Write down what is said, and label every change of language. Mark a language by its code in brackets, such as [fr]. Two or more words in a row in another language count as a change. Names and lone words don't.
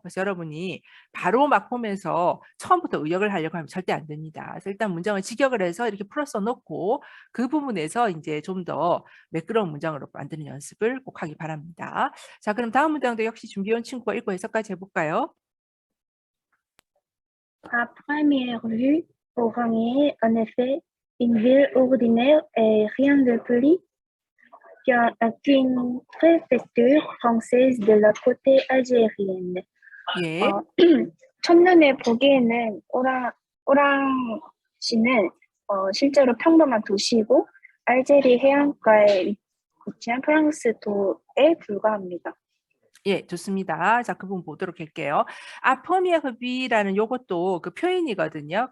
[ko] 그래서 여러분이 바로 막 보면서 처음부터 의역을 하려고 하면 절대 안 됩니다. 그래서 일단 문장을 직역을 해서 이렇게 풀어서 놓고 그 부분에서 이제 좀 더 매끄러운 문장으로 만드는 연습을 꼭 하기 바랍니다. 자, 그럼 다음 문장도 역시 준비해온 친구가 읽고 해석까지 해볼까요? [fr] À première vue, Orangé est en effet une ville ordinaire et rien de plus qu'une préfecture française de la côte algérienne. [ko] 예. 첫눈에 보기에는 오랑시는 실제로 평범한 도시이고 알제리 해안가에 위치한 프랑스 도에 불과합니다. 예, 좋습니다. 자, 그 부분 보도록 할게요. 아포미에흐비라는 요것도 그 표현이거든요.